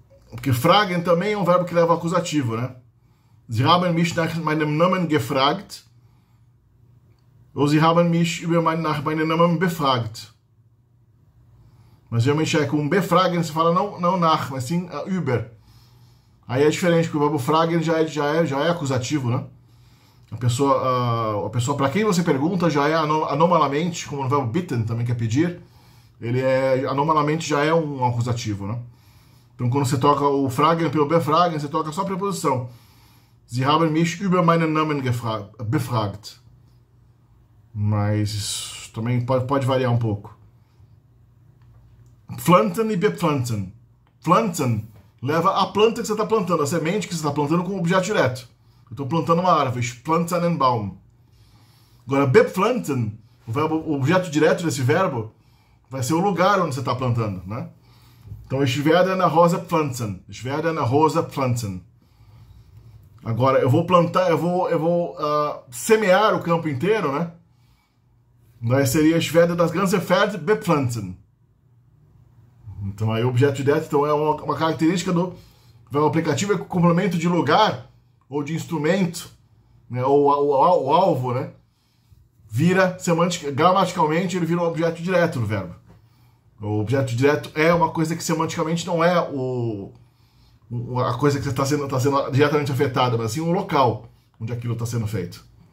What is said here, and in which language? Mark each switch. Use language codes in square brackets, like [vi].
[pt] Porque fragen também é um verbo que leva acusativo, né? [de] Sie haben mich nach meinem Namen gefragt. Ou Sie haben mich nach meinem Namen befragt. [pt] Mas geralmente é com befragen, você fala não nach, mas sim über. Aí é diferente, porque o verbo fragen já é acusativo, né? A pessoa para quem você pergunta já é anomalamente, como no verbo bitten também quer pedir, ele anomalmente já é um acusativo, né? Então quando você troca o fragen pelo befragen, você troca só a preposição. [de] Sie haben mich über meinen Namen befragt. [pt] Mas isso também pode variar um pouco. Pflanzen e bepflanzen. Pflanzen leva a planta que você está plantando, a semente que você está plantando com objeto direto. Eu estou plantando uma árvore, [de] pflanzen einen Baum. [pt] Agora, bepflanzen, o objeto direto desse verbo, vai ser o lugar onde você está plantando, né? [de] Então, ich werde eine Rose pflanzen. Ich werde eine Rose pflanzen. [pt] Agora, eu vou plantar, eu vou semear o campo inteiro, né? Daí seria [de] ich werde das ganze Feld bepflanzen. [pt] Então, aí o objeto direto então, é uma característica do verbo aplicativo, é que o complemento de lugar ou de instrumento, né, ou o alvo, né, vira gramaticalmente, ele vira um objeto direto no verbo. O objeto direto é uma coisa que semanticamente não é a coisa que está sendo diretamente afetada, mas sim o local onde aquilo está sendo feito.